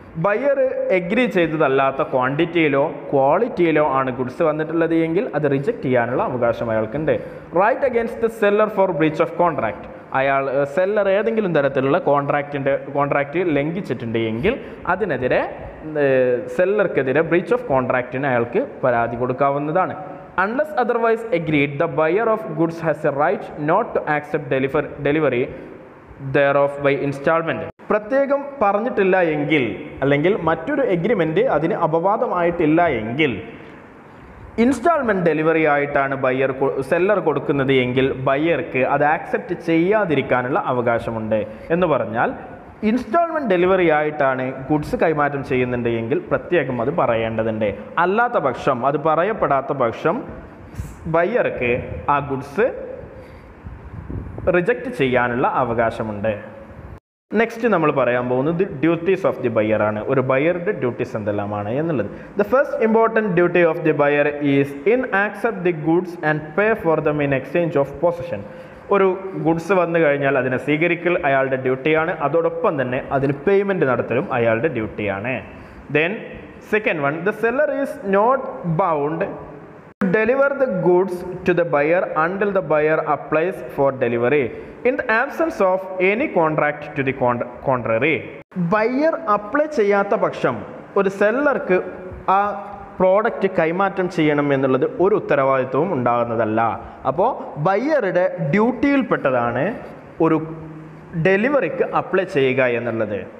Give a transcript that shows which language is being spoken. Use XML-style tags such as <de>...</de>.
<ml>Buyer agree ചെയ്തതല്ലാത്ത ക്വാണ്ടിറ്റിയിലോ ക്വാളിറ്റിയിലോ ആണ് goods വന്നിട്ടുള്ളത് എങ്കിൽ അത് റിജക്റ്റ് ചെയ്യാനുള്ള അവകാശം അയാൾക്കുണ്ട്.</ml> <en>Right against the seller for breach of contract.</en> <ml>Seller ഏതെങ്കിലും തരത്തിലുള്ള കോൺട്രാക്റ്റ് ലംഘിച്ചിട്ടുണ്ട് എങ്കിൽ അതിനെതിരെ സെല്ലർക്കെതിരെ ബ്രീച്ച് ഓഫ് കോൺട്രാക്റ്റിന് അയാൾക്ക് പരാതി കൊടുക്കാവുന്നതാണ്.</ml> <en>Unless otherwise agreed, the buyer of goods has a right not to accept delivery thereof by installment.</en> <ml>പ്രത്യേകം പറഞ്ഞിട്ടില്ല എങ്കിൽ അല്ലെങ്കിൽ മറ്റൊരു എഗ്രിമെൻ്റ് അതിന് അപവാദമായിട്ടില്ല എങ്കിൽ ഇൻസ്റ്റാൾമെൻറ്റ് ഡെലിവറി ആയിട്ടാണ് സെല്ലർ കൊടുക്കുന്നത് എങ്കിൽ ബയ്യർക്ക് അത് ആക്സെപ്റ്റ് ചെയ്യാതിരിക്കാനുള്ള അവകാശമുണ്ട്. എന്ന് പറഞ്ഞാൽ ഇൻസ്റ്റാൾമെൻറ്റ് ഡെലിവറി ആയിട്ടാണ് ഗുഡ്സ് കൈമാറ്റം ചെയ്യുന്നുണ്ട് എങ്കിൽ പ്രത്യേകം അത് പറയേണ്ടതുണ്ട്. അല്ലാത്ത പക്ഷം, അത് പറയപ്പെടാത്ത പക്ഷം ബയ്യർക്ക് ആ ഗുഡ്സ് റിജക്റ്റ് ചെയ്യാനുള്ള അവകാശമുണ്ട്. നെക്സ്റ്റ് നമ്മൾ പറയാൻ പോകുന്നത്</ml> <en>duties of the buyer</en> <ml>ആണ്. ഒരു ബയ്യറുടെ ഡ്യൂട്ടീസ് എന്തെല്ലാമാണ് എന്നുള്ളത്.</ml> <en>The first important duty of the buyer is in accept the goods and pay for them in exchange of possession.</en> <ml>ഒരു ഗുഡ്സ് വന്നു കഴിഞ്ഞാൽ അതിനെ സ്വീകരിക്കൽ അയാളുടെ ഡ്യൂട്ടിയാണ്. അതോടൊപ്പം തന്നെ അതിന് പേയ്മെൻറ്റ് നടത്തലും അയാളുടെ ഡ്യൂട്ടിയാണ്.</ml> <en>Then second one, the seller is not bound to deliver the goods to the buyer until the buyer applies for delivery in the absence of any contract to the contrary.</en> <ml>Buyer apply ചെയ്യാത്ത പക്ഷം ഒരു സെല്ലർക്ക് ആ product കൈമാറ്റം ചെയ്യണം എന്നുള്ളത് ഒരു ഉത്തരവാദിത്വവും ഉണ്ടാകുന്നതല്ല. അപ്പോൾ ബയ്യറുടെ ഡ്യൂട്ടിയിൽപ്പെട്ടതാണ് ഒരു ഡെലിവറിക്ക് അപ്ലൈ ചെയ്യുക എന്നുള്ളത്.</ml>